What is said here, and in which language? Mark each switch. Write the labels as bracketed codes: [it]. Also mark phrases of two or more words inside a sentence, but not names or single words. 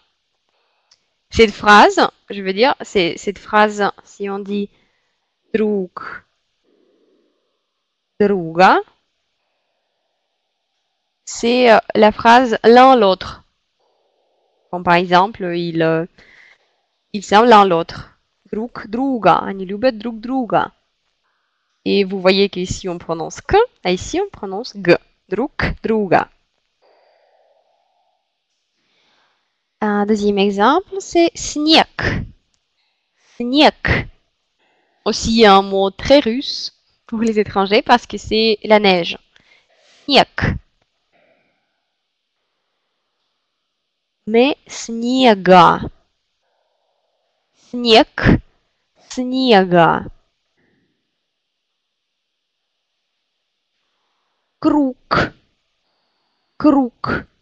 [fr] Cette phrase, je veux dire, c'est cette phrase, si on dit [ru] друг, друга, [fr] c'est la phrase l'un l'autre. Comme par exemple, ils sont l'un l'autre. [ru] Друг, друга, они любят друг друга. [fr] Et vous voyez qu'ici on prononce que, et ici on prononce g. [ru] Друг, друга. [fr] Un deuxième exemple, c'est снег. [ru] Снег. [fr] Aussi un mot très russe pour les étrangers parce que c'est la neige. [ru] Снег. Mais снега. Снег, снега. Круг, круг.